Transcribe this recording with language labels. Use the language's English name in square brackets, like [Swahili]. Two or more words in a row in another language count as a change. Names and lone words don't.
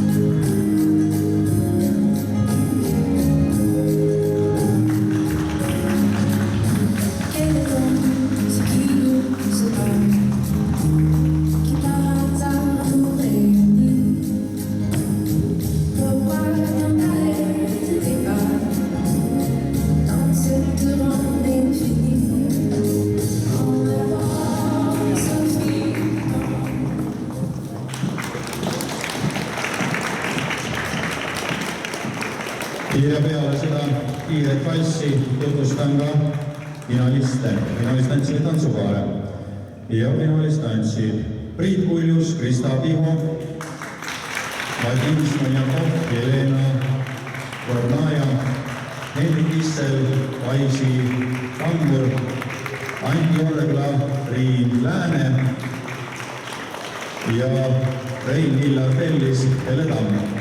[French] Quel est donc ce qui nous sépare, qui par hasard nous réunit? Pourquoi tant d'arrêts d'écart dans cette ronde infinie? On avance au fil du temps. [Estonian] Ja peale seda kiiret valssi tutvustan ka finaliste. Finalist tantsid tantsupaare. Ja finalist tantsid Priit Kuljus, Krista Piho, Vadim Smonjakov, Jelena Kornaja, Hendrik Issel, Vaisi Tambur, Anti Orgla, Triin Lääne ja Rein Hillar Pellis, Hele Tamm.